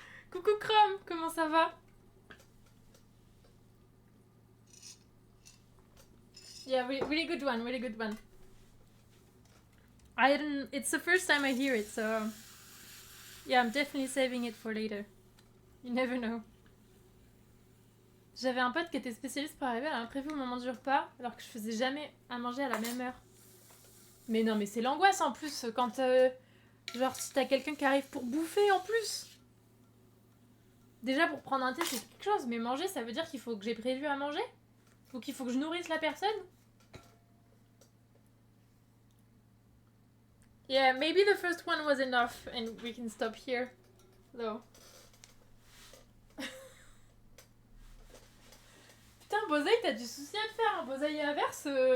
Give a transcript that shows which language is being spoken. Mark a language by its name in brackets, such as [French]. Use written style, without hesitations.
[French] Coucou Chrome, comment ça va? [English] Yeah, really good one, really good one. It's the first time I hear it, so yeah, I'm definitely saving it for later. You never know. [French] J'avais un pote qui était spécialiste pour arriver à l'imprévu au moment du repas, alors que je faisais jamais à manger à la même heure. Mais non, mais c'est l'angoisse en plus, quand genre si t'as quelqu'un qui arrive pour bouffer en plus. Déjà pour prendre un thé c'est quelque chose, mais manger ça veut dire qu'il faut que j'ai prévu à manger? Ou qu'il faut que je nourrisse la personne? [English] Yeah, maybe the first one was enough and we can stop here, though. [French] Putain, Boseille, t'as du souci à te faire, hein. Boseille inverse.